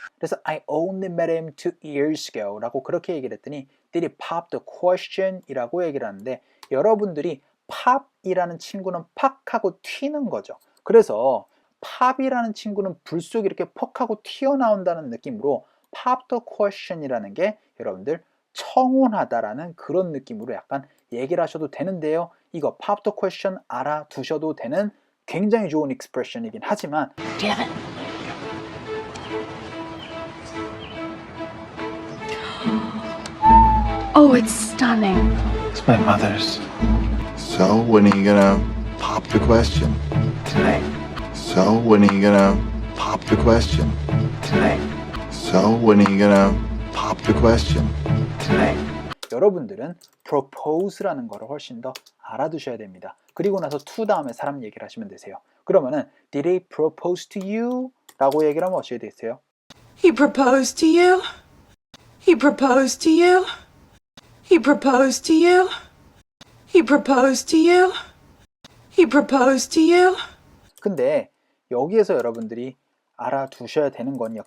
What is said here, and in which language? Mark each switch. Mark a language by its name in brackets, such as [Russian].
[English] 그래서 I only met him 2 years ago [Korean] 라고 그렇게 얘기를 했더니 [English] Did he pop the question? [Korean] 이라고 얘기를 하는데 여러분들이 pop이라는 친구는 팍하고 튀는 거죠. 그래서 팝이라는 친구는 불 속에 이렇게 퍽하고 튀어나온다는 느낌으로 [English] pop the question [Korean] 이라는 게 여러분들 청혼하다라는 그런 느낌으로 약간 얘기를 하셔도 되는데요. 이거 [English] pop the question [Korean] 알아두셔도 되는 굉장히 좋은 expression이긴 하지만 [English] Oh, it's stunning. It's my mother's. So, when are you gonna pop the question? Tonight. So, when are you gonna pop the question? Tonight. So, when are you gonna pop the question? Tonight. [Korean] 여러분들은 propose라는 거를 훨씬 더 알아두셔야 됩니다. 그리고 나서 to 다음에 사람 얘기를 하시면 되세요. 그러면은 [English] Did he propose to you? [Korean] 라고 얘기를 하면 어떻게 되세요? [English] He proposed to you? He proposed to you? He proposed to you? He proposed to you? He proposed to you? [Korean] 근데 여기에서 여러분들이 알아두셔야 되는 건요.